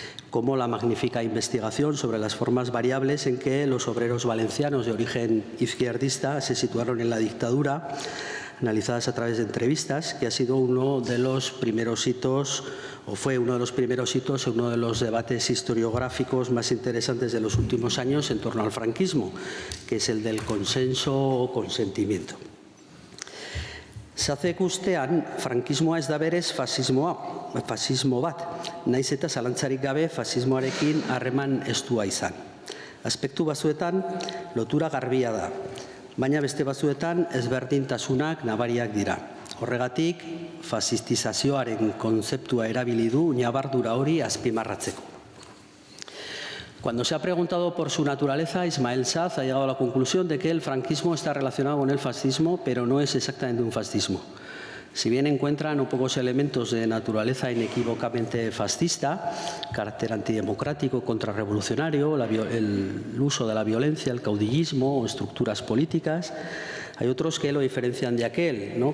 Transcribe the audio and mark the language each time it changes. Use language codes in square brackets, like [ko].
[es] como la magnífica investigación sobre las formas variables en que los obreros valencianos de origen izquierdista se situaron en la dictadura, analizadas a través de entrevistas, que ha sido uno de los primeros hitos, o fue uno de los primeros hitos en uno de los debates historiográficos más interesantes de los últimos años en torno al franquismo, que es el del consenso o consentimiento. [eu] Sazek ustean, frankismoa ez da berez fasismo bat, naiz eta zalantzarik gabe fasismoarekin harreman estua izan. Aspektu batzuetan lotura garbia da, baina beste batzuetan ezberdintasunak nabariak dira. Horregatik, fasistizazioaren kontzeptua erabili du ñabardura hori azpimarratzeko. [es] Cuando se ha preguntado por su naturaleza, Ismael Saz ha llegado a la conclusión de que el franquismo está relacionado con el fascismo, pero no es exactamente un fascismo. Si bien encuentra no pocos elementos de naturaleza inequívocamente fascista, carácter antidemocrático, contrarrevolucionario, el uso de la violencia, el caudillismo o estructuras políticas, hay otros que lo diferencian de aquel, ¿no?